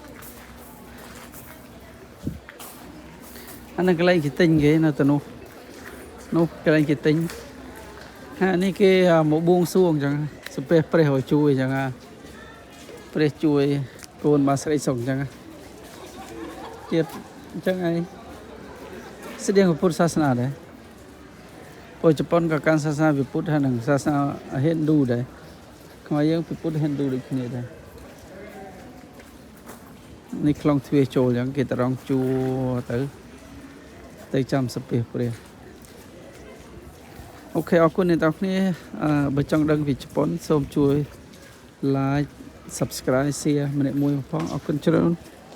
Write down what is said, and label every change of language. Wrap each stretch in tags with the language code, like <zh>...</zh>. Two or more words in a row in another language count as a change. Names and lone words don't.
<km>អាហ្នឹងកន្លែងគេទិញគេនៅទៅនោះកន្លែងគេទិញអានេះគេមកបួងសួងអញ្ចឹងសំពះព្រះឲ្យជួយអញ្ចឹងព្រះជួយកូនបានស្រីសុខអញ្ចឹងទៀតអញ្ចឹងឯងស្តៀងពុទ្ធសាសនាដែរពលជប៉ុនក៏កាន់សាសនាពុទ្ធហើយនិងសាសនាហិណ្ឌូដែរខ្មែរយើងពុទ្ធហិណ្ឌូដូចគ្នាដែរ នេះខ្លងទ្វារចូលអញ្ចឹងគេត្រង់ជួទៅចាំសំពះព្រះអូខេអរគុណអ្នកទាំងគ្នាបើចង់ដឹងពីជប៉ុនសូមជួយ</km> <en>like subscribe share</en> <km>ម្នាក់មួយផងអរគុណច្រើន</km>